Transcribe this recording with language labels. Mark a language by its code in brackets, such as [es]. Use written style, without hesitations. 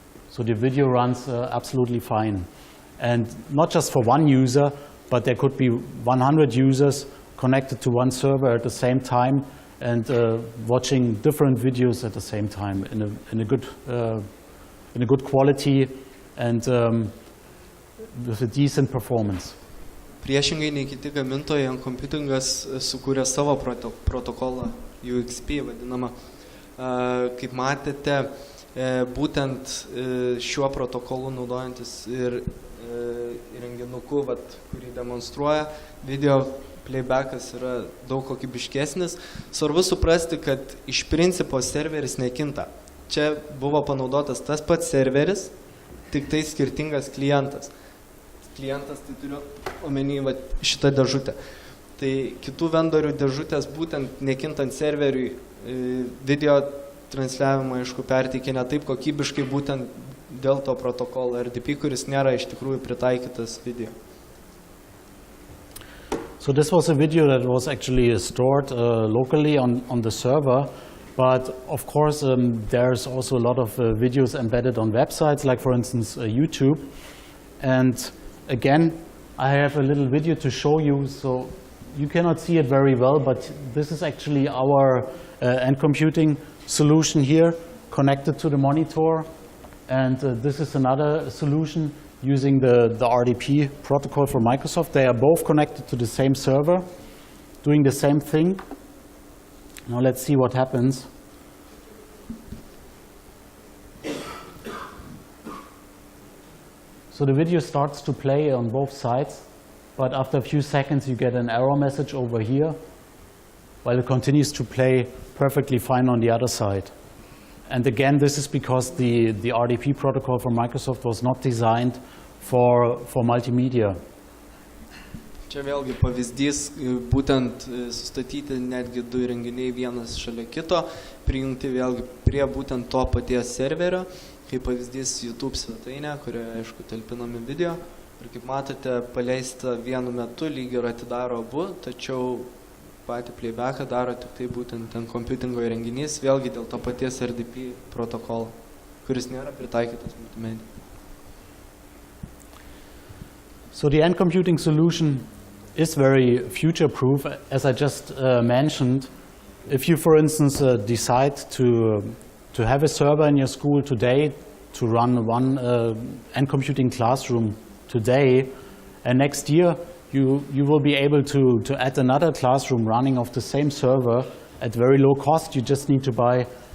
[en] So the video runs absolutely fine. And not just for one user, but there could be 100 users connected to one server at the same time and watching different videos at the same time in a good quality and with a decent performance. [lt] Priešingai nei kiti gamintojai, NComputingas sukūrė savo protokolą, UXP vadinamą. Kaip matėte, būtent šiuo protokolu naudojantis ir įrenginuku, kurį demonstruoja, video playbackas yra daug kokybiškesnis. Svarbu suprasti, kad iš principo serveris nekinta. Čia buvo panaudotas tas pats serveris, tik tai skirtingas klientas. Klientas, tai turiu omeny šitą dėžutę. Tai kitų vendorių dėžutės būtent nekintant serveriui video transliavimą, aišku, perteikia ne taip kokybiškai būtent dėl to protokolo RDP, kuris nėra iš tikrųjų pritaikytas video. [en] So this was a video that was actually stored locally on the server. But of course, there's also a lot of videos embedded on websites, like for instance YouTube. And again, I have a little video to show you, so you cannot see it very well, but this is actually our NComputing solution here, connected to the monitor. And this is another solution using the RDP protocol from Microsoft. They are both connected to the same server, doing the same thing. Now let's see what happens. So the video starts to play on both sides, but after a few seconds you get an error message over here, while it continues to play perfectly fine on the other side. And again, this is because the RDP protocol from Microsoft was not designed for multimedia. [lt] Čia vėlgi pavyzdys, būtent sustatyti netgi du įrenginiai vienas šalia kito, prijungti vėlgi prie būtent to paties serverio, kaip pavyzdys YouTube svetainė, kurioje, aišku, talpinami video. Ir kaip matote, paleista vienu metu lyg ir atidaro abu, tačiau patį playbacką daro tik tai būtent NComputingo įrenginys, vėlgi dėl to paties RDP protokolo, kuris nėra pritaikytas multimedijai. [en] So the NComputing solution is very future-proof, as I just mentioned. If you, for instance, decide to have a server in your school today to run one NComputing classroom today, and next year you will be able to add another classroom running off the same server at very low cost. You just need to buy